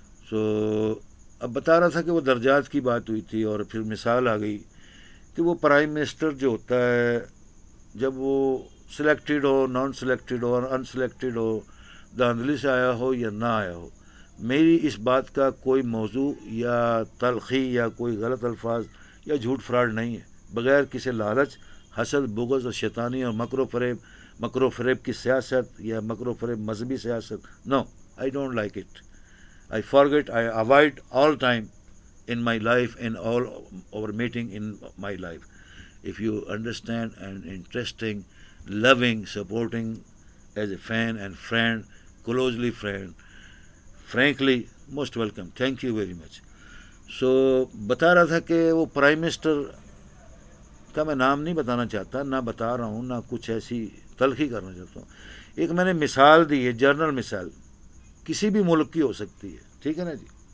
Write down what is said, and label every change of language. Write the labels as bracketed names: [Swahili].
[Urdu] سو اب بتا رہا تھا کہ وہ درجات کی بات ہوئی تھی، اور پھر مثال آ گئی کہ وہ پرائم منسٹر جو ہوتا ہے، جب وہ سلیکٹڈ ہو، نان سلیکٹڈ ہو، ان سلیکٹڈ ہو، دھاندلی سے آیا ہو یا نہ آیا ہو، میری اس بات کا کوئی موضوع یا تلخی یا کوئی غلط الفاظ یا جھوٹ فراڈ نہیں ہے. بغیر کسی لالچ، حسد، بغض اور شیطانی اور مکر و فریب کی سیاست یا مکر و فریب مذہبی سیاست، [English] No, I don't like it. I forget, I avoid all time in my life, in all our meeting in my life. If you understand and interesting, loving, supporting as a fan and friend, closely friend, frankly, most welcome. Thank you very much. [Urdu] So, بتا رہا تھا کہ وہ prime minister کا میں نام نہیں بتانا چاہتا، نہ بتا رہا ہوں، نہ کچھ ایسی تلخی کرنا چاہتا ہوں. ایک میں نے مثال دی ہے، جرنل مثال، کسی بھی ملک کی ہو سکتی ہے، ٹھیک ہے نا جی.